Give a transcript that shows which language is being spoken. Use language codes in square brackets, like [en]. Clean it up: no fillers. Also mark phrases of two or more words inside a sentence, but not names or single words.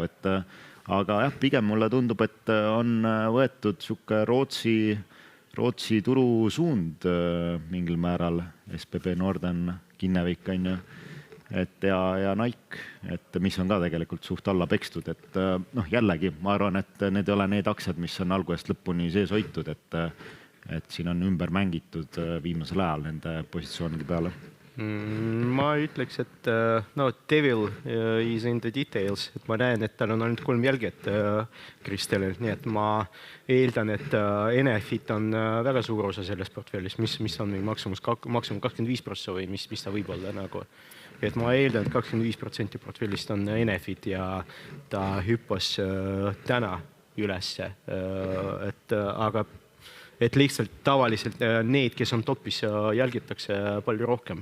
[et] Aga jah, pigem mulle tundub, et on võetud sihuke Rootsi turusuund mingil määral, SBB Norden, Kinnevik ja Nike, et mis on ka tegelikult suht alla pekstud. Et jällegi, ma arvan, et need ei ole need aktsiad, mis on algusest lõpuni sees hoitud, et siin on ümber mängitud viimasel ajal nende positsioonide peale. Ma ütleks, et [en] devil is in the details, [et] et ma näen, et tal on ainult 3 jälget Kristelil, nii et ma eeldan, et Enefit on väga suur osa sellest portfellist, mis on maksimum 25% või mis ta võib olla nagu. Et ma eeldan, et 25% portfellist on Enefit ja ta hüppas täna ülesse, et lihtsalt tavaliselt need, kes on topis, jälgitakse palju rohkem.